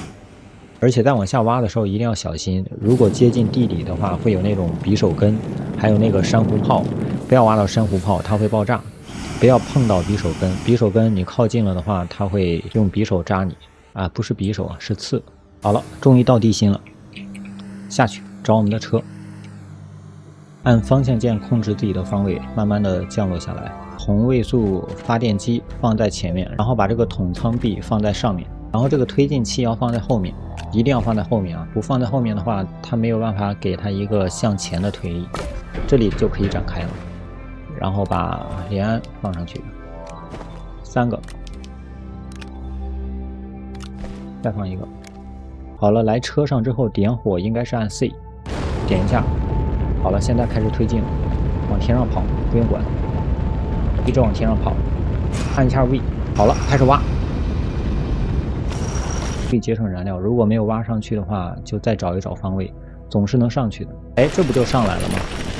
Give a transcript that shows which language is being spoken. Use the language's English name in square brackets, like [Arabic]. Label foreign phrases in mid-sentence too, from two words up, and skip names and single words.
[Chinese] 而且在往下挖的時候一定要小心，如果接近地底的話，會有那種匕首根，還有那個珊瑚泡，不要挖到珊瑚泡，它會爆炸。不要碰到匕首根，匕首根你靠近了的话，它會用匕首扎你啊，不是匕首啊，是刺。好了，終於到地心了，下去找我們的車，按方向鍵控制自己的方位，慢慢的降落下來。同位素發電機放在前面，然後把這個桶艙壁放在上面，然後這個推進器要放在後面，一定要放在後面啊！不放在後面的話，它沒有辦法給它一個向前的推力。這裡就可以展開了，然後把聯氨放上去，3個，再放一個。好了，來車上之後點火應該是按 C，點一下。好了，現在開始推進了，往天上跑。不用管，一直往天上跑，按一下 V， 好了，開始挖。可以節省燃料，如果沒有挖上去的話，就再找一找方位，總是能上去的。哎，這不就上來了嗎？